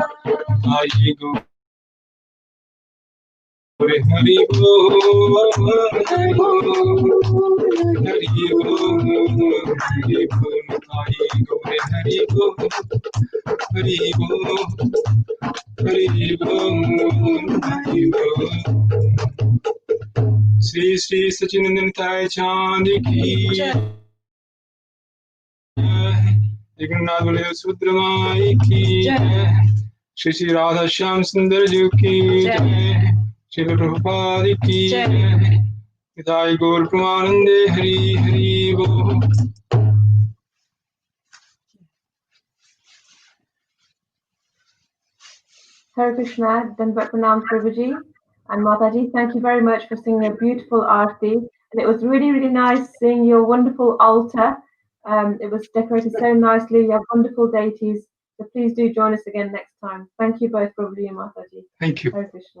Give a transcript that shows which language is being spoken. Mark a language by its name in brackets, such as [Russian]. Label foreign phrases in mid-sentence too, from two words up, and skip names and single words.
[Hindi] आयी गौर हरि बोल हरि बोल हरि बोल हरि बोल आयी गौर हरि बोल हरि बोल हरि बोल हरि बोल श्री श्री शचीनंदन थाई चांद की Jai जगन्नाथ बलदेव सुभद्रामाई की श्री श्री राधा श्याम सुंदर जी की श्री प्रभुपाद की निताई गौर प्रमानंदे हरि हरि बोल. [English] Hare Krishna, [Hindi] दंडवत प्रणाम [English] Prabhuji and Mataji. Thank you very much for singing a beautiful arti. And it was really, really nice seeing your wonderful altar. It was decorated so nicely. You have wonderful deities. So please do join us again next time. Thank you both, Prabhuji and Mataji. Thank you. Hare Krishna.